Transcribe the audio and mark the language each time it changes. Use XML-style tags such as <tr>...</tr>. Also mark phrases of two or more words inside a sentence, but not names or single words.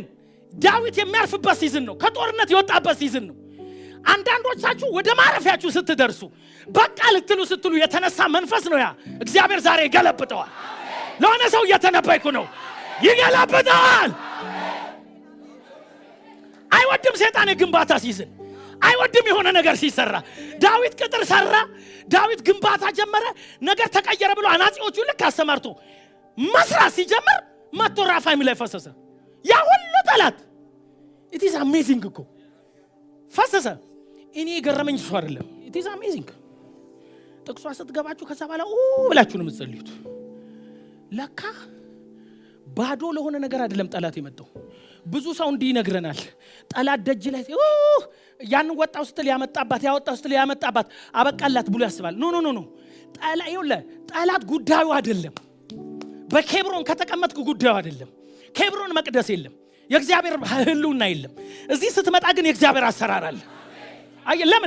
<am>ዳዊት የሚያርፍበት ሲዝን ነው። ከጦርነት የወጣበት ሲዝን ነው። አንዳንዶቻችሁ ወደ ማረፊያችሁ ስትደርሱ በቃ ልትሉ ስትሉ የተነሳ መንፈስ ነው። ያ እግዚአብሔር ዛሬ ይገለብጠዋል። ለሆነ ሰው እየተነበይኩ ነው፣ ይገለብጠዋል። አይወድም ሰይጣን የግንባታ ሲዝን አይወድም። የሆነ ነገር ሲሰራ ዳዊት ቅጥር ሰራ፣ ዳዊት ግንባታ ጀመረ፣ ነገር ተቀየረ ብሎ አናጺዎቹ ልክ አሰማርቶ መስራት ሲጀምር መጥቶ ራፋይም ላይ ፈሰሰ። ያ ሁሉ ጠላት</am> <en>it is amazing</en> <am>እኮ ፈሰሰ። እኔ ገረመኝ እሱ አይደለም።</am> <en>it is amazing።</en> <am>ጥቅሷ ስትገባችሁ ከዛ በኋላ ብላችሁ ነው የምትጸልዩት። ለካ ባዶ ለሆነ ነገር አይደለም ጠላት የመጣው። ብዙ ሰው እንዲህ ይነግረናል። ጠላት ደጅ ላይ ያን ወጣው ስትል ያመጣባት ያወጣው ስትል ያመጣባት አበቃላት ብሎ ያስባል። ኖ ጠላት ጉዳዩ አይደለም። በኬብሮን ከተቀመጥኩ ጉዳዩ አይደለም። ኬብሮን መቅደስ የለም፣ የእግዚአብሔር ህልውና የለም። እዚህ ስትመጣ ግን የእግዚአብሔር አሰራር አለ። አይ ለምን?</am>